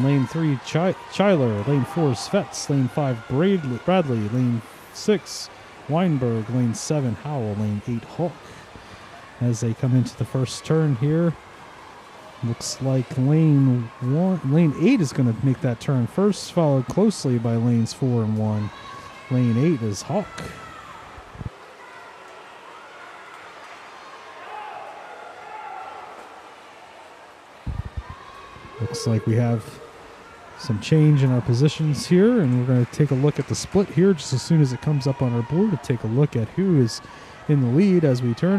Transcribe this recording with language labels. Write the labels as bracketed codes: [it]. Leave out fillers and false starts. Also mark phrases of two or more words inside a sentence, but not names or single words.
[en] Lane 3, Chyler. Lane 4, Svets. Lane 5, Bradley. Lane 6, Weinberg. Lane 7, Howell. Lane 8, Hulk. As they come into the first turn here, looks like lane 8 is going to make that turn first, followed closely by lanes 4 and 1. Lane 8 is Hawk. Looks like we have some change in our positions here, and we're going to take a look at the split here just as soon as it comes up on our board to take a look at who is in the lead as we turn.